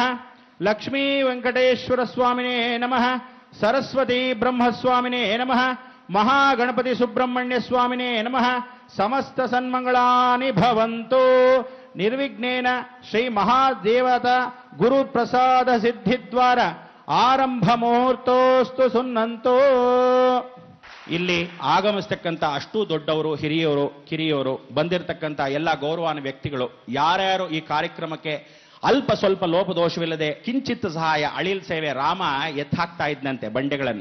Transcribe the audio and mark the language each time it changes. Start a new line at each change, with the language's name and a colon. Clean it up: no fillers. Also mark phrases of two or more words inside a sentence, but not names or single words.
Sanskrit: लक्ष्मी वेंकटेश्वर स्वामिने नमः। सरस्वती ब्रह्मस्वामिने नमः। महागणपति सुब्रह्मण्य स्वामिने नमः। समस्त सन्मंगलानि भवन्तु। निर्विघ्नेन श्री महादेवता गुरु प्रसाद सिद्धि द्वारा ಆರಂಭ ಮುಹೂರ್ತೋಸ್ತು ಸುನ್ನಂತೋ.
Kannada: ಇಲ್ಲಿ ಆಗಮಿಸ್ತಕ್ಕಂಥ ಅಷ್ಟು ದೊಡ್ಡವರು, ಹಿರಿಯವರು, ಕಿರಿಯವರು, ಬಂದಿರತಕ್ಕಂಥ ಎಲ್ಲ ಗೌರವಾನ್ವಿತ ವ್ಯಕ್ತಿಗಳು ಯಾರ್ಯಾರು ಈ ಕಾರ್ಯಕ್ರಮಕ್ಕೆ ಅಲ್ಪ ಸ್ವಲ್ಪ ಲೋಪದೋಷವಿಲ್ಲದೆ ಕಿಂಚಿತ್ ಸಹಾಯ ಅಳಿಲ್ ಸೇವೆ ರಾಮ ಎತ್ತಾಕ್ತಾ ಇದ್ದಂತೆ ಬಂಡೆಗಳನ್ನು.